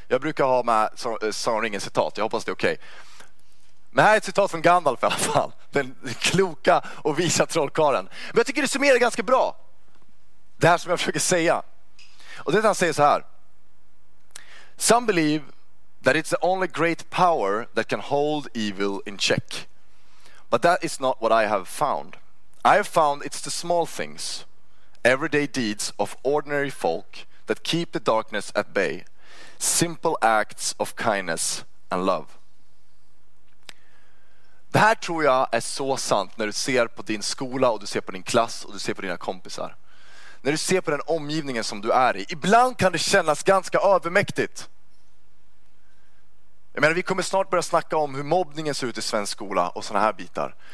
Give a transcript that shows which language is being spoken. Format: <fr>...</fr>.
<sv>Jag brukar ha med sådana ringen citat, jag hoppas det är okej. Men här är ett citat från Gandalf i alla fall. Den kloka och visa trollkaren. Men jag tycker det summerar ganska bra det här som jag försöker säga. Och det är att han säger så här:</sv> <en>some believe that it's the only great power that can hold evil in check. But that is not what I have found. I have found it's the small things, everyday deeds of ordinary folk that keep the darkness at bay, simple acts of kindness and love.</en> <sv>Det här tror jag är så sant när du ser på din skola och du ser på din klass och du ser på dina kompisar. När du ser på den omgivningen som du är i. Ibland kan det kännas ganska övermäktigt. Jag menar, vi kommer snart börja snacka om hur mobbningen ser ut i svensk skola och såna här bitar.</sv>